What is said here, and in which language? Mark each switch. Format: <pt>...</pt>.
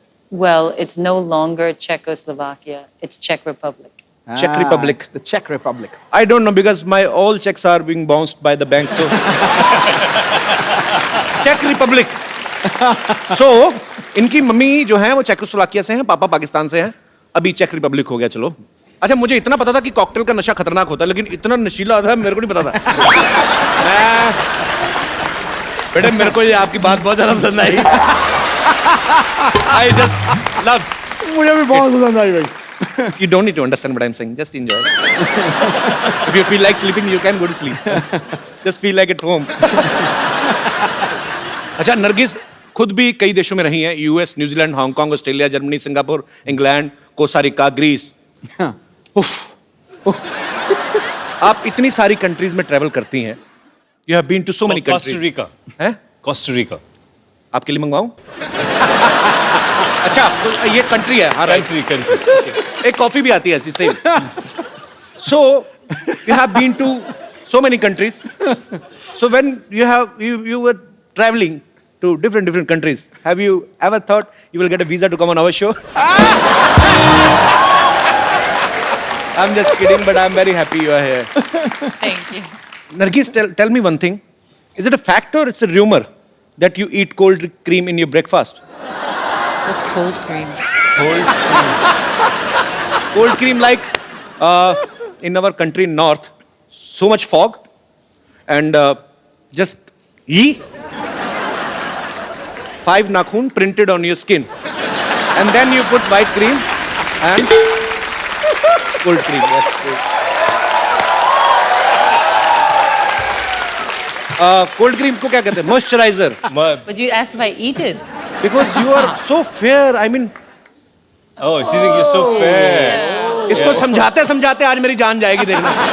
<en>Well, it's no longer Czechoslovakia. It's Czech Republic. Czech Republic. It's the Czech Republic. I don't know because my all checks are being bounced by the bank, so Czech Republic.</en> <hi>So इनकी mummy जो है वो Czechoslovakia से हैं, पापा पाकिस्तान से हैं, अभी चेक रिपब्लिक हो गया। चलो, अच्छा, मुझे इतना पता था कि कॉकटेल का नशा खतरनाक होता है, लेकिन इतना नशीला था मेरे को नहीं पता था। बेटे मेरे को ये आपकी बात बहुत ज्यादा पसंद आई।</hi> <en>I just love.</en> <hi>मुझे भी बहुत पसंद आई भाई।</hi> <en>You don't need to understand what I'm saying. Just enjoy. If you feel like sleeping, you can go to sleep. Just feel like at home.</en> <hi>अच्छा, नरगिस खुद भी कई देशों में रही हैं, US, New Zealand, Hong Kong, Australia, Germany, Singapore, England, Costa Rica, Greece. आप इतनी सारी कंट्रीज में ट्रैवल करती हैं।</hi> <en>You have been to so many countries.</en> <hi>Costa Rica हैं? कोस्टारिका आपके लिए मंगवाऊं? अच्छा, तो ये कंट्री है। हाँ, कंट्री एक कॉफी भी आती है ऐसी same.</hi> <en>So you have been to so many countries. So when you were traveling to different countries, have you ever thought you will get a visa to come on our show? I'm just kidding, but I'm very happy you are here. Thank you. Nargis, tell me one thing. Is it a fact or it's a rumor that you eat cold cream in your breakfast? What's cold cream? Cold cream, like in our country north, so much fog and just 5 nakhun printed on your skin, and then you put white cream and cold cream.</en> <hi>Yes, cold cream को क्या कहते हैं?</hi> <en>Moisturizer. But you asked if I eat it. Because you are so fair. I mean, Oh, she thinks you're so fair.</en> <hi>इसको समझाते समझाते आज मेरी जान जाएगी, देखना।</hi>